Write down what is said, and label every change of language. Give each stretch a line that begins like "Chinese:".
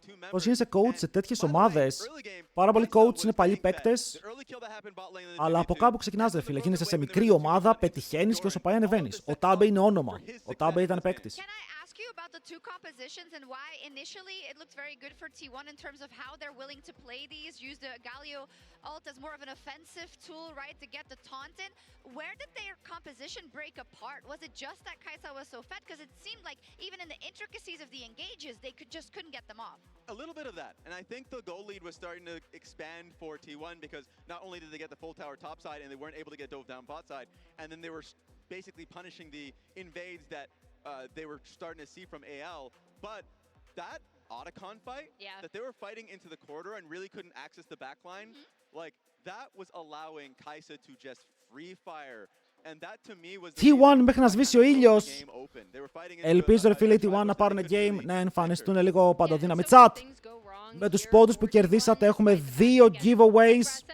Greek: Πώς γίνεσαι coach σε τέτοιες ομάδες? Πάρα πολλοί coach είναι παλιοί παίκτες, αλλά από κάπου ξεκινάς, ρε φίλε. Γίνεσαι σε μικρή ομάδα, πετυχαίνεις και όσο πάει ανεβαίνεις. Ο Tabe είναι όνομα. Ο Tabe ήταν παίκτης.
English: About the two compositions and why initially it looked very good for T1 in terms of how they're willing to play these, use the Galio ult as more of an offensive tool, right, to get the taunt in. Where did their composition break apart? Was it just that Kai'Sa was so fed? Because it seemed like even in the intricacies of the engages, they couldn't get them off. A little bit of that, and I think the goal lead was starting to expand for T1 because not only did they get the full tower top side and they weren't able to get dove down bot side, and then they were basically punishing the invades that they were starting to see from AL, but that Otacon fight that they were fighting into the corridor and really couldn't access the backline, like that was allowing Kai'Sa to just free fire. And that to me was
Greek: T1 μέχρι να σβήσει ο ήλιος. Ελπίζω ρε φίλε T1 να πάρουν game, να εμφανιστούν λίγο παντοδύναμοι. Chat, με τους πόντους που κερδίσατε έχουμε 2 giveaways.